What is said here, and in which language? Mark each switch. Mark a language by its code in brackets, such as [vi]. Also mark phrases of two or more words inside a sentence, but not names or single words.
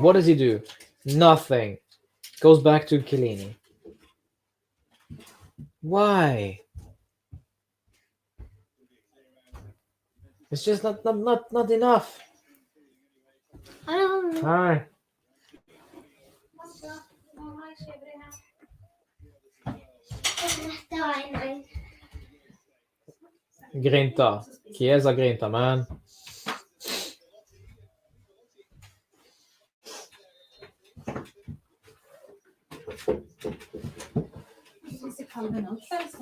[en] What does he do? Nothing. Goes back to Chiellini. Why? It's just not enough. Hi. Grinta. Chiesa Grinta, man. [no] Hvis jeg kaller den opp, så